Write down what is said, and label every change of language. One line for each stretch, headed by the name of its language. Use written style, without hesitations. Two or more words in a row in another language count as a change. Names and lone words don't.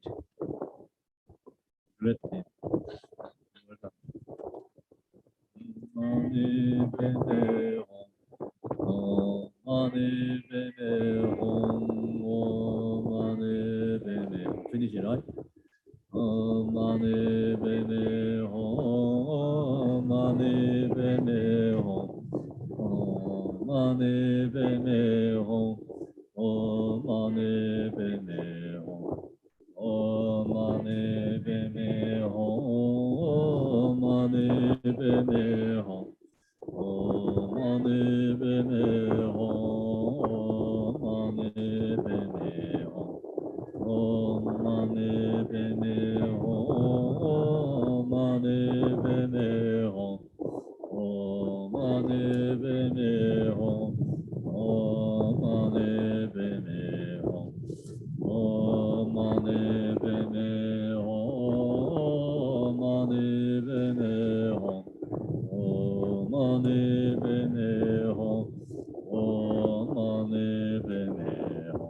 English: Great name. Finish it, right?
Sanskrit: Mani bene hom, mani bene hom, mani bene hom, mani bene hom, mani bene hom, mani bene hom, mani bene hom, mani bene hom. Om mani bene hom, mani bene hom, om mani bene hom, om mani bene hom, om mani bene hom, mani bene hom, om mani bene hom, om mani bene hom.